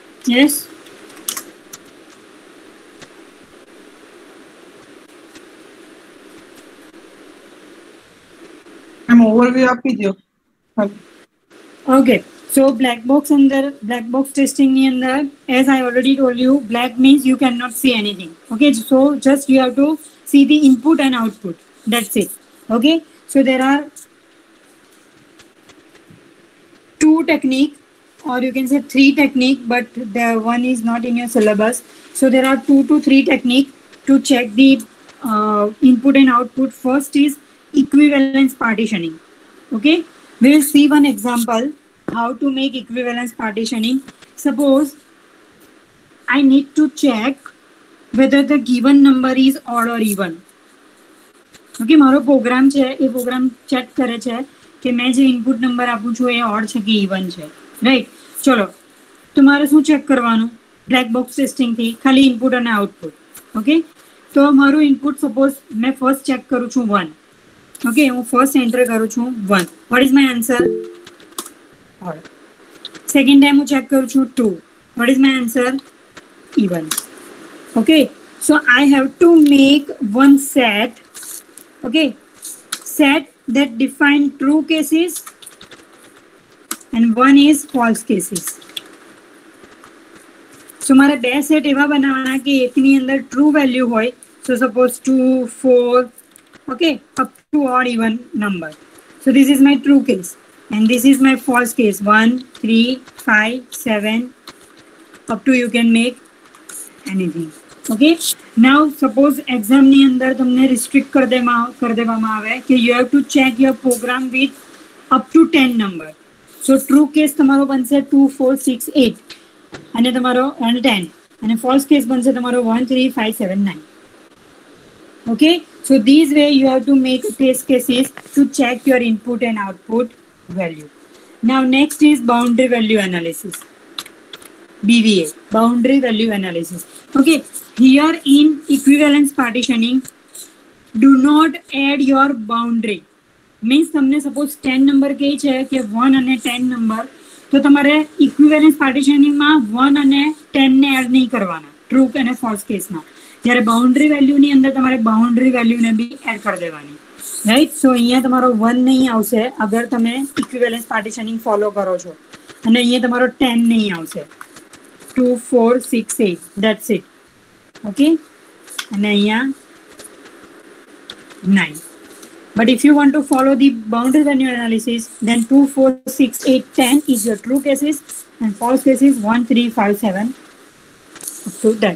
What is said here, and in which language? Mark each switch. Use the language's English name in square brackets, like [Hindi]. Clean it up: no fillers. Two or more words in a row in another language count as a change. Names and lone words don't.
[English] Yes. [Hindi] मैम ओवरव्यू आप कीजिए. [English] Okay. So black box testing [Gujarati] ની અંદર, [English] as I already told you, black means you cannot see anything. Okay. So just you have to see the input and output. That's it. Okay. So there are two technique, or you can say three technique, but the one is not in your syllabus. So there are 2 to 3 technique to check the input and output. First is equivalence partitioning. Okay, we will see one example how to make equivalence partitioning. Suppose I need to check whether the given number is odd or even. [Gujarati] Okay, મારો પ્રોગ્રામ છે એ પ્રોગ્રામ [English] check kare [Gujarati] છે કે મેં જે ઇનપુટ નંબર આપું છું એ ઓડ છે કે ઇવન છે, રાઈટ? ચલો, તો મારે શું ચેક કરવાનું? [English] black box testing [Gujarati] ખાલી ઇનપુટ અને આઉટપુટ. ઓકે, તો મારું ઇનપુટ સપોઝ મેં [English] first check [Gujarati] કરું છું 1. ઓકે, હું [English] first enter [Gujarati] કરું છું 1. [English] what is my answer? [Gujarati] ઓડ. [English] second time [Gujarati] હું ચેક કરું છું 2. [English] what is my answer? ઇવન. okay, so I have to make one set. Okay, set that define true cases and one is false cases. [Gujarati] So મારે બે સેટ એવા બનાવવાના કે એકની અંદર [English] true value [Gujarati] હોય. [English] So suppose 2, 4, okay, up to odd even number. So this is my true case and this is my false case. 1, 3, 5, 7, up to you can make anything. Okay, now suppose exam [Gujarati] ની અંદર તમને restrict કરી દેવામાં આવે કે [English] you have to check your program with up to 10 number. So true case [Gujarati] તમારો બનશે 2, 4, 6, 8 અને તમારો 10 અને [English] false case [Gujarati] બનશે તમારો 1, 3, 5, 7, 9. [English] Okay, so these way you have to make test cases to check your input and output value. Now next is boundary value analysis. BVA, boundary value analysis. Okay, here in equivalence partitioning, do not add your boundary. [Gujarati] Means તમને suppose 10 number કહે છે કે 1 અને 10 number, તો તમારે [English] equivalence partitioning [Gujarati] માં 1 અને 10 ને એડ નહીં કરવાના, [English] true અને false case [Gujarati] માં. જ્યારે [English] boundary value [Gujarati] ની અંદર તમારે [English] boundary value [Gujarati] ને બી એડ કરી દેવાની, [English] right? [Gujarati] So અહીંયા તમારો 1 નહીં આવશે અગર તમે [English] equivalence partitioning follow [Gujarati] કરો છો, અને અહીંયા તમારો 10 નહીં આવશે. 2, 4, 6, 8, [English] that's it. Okay, and here 9. But if you want to follow the boundary value analysis, then 2, 4, 6, 8, 10 is your true cases and false cases 1, 3, 5, 7 up to 10.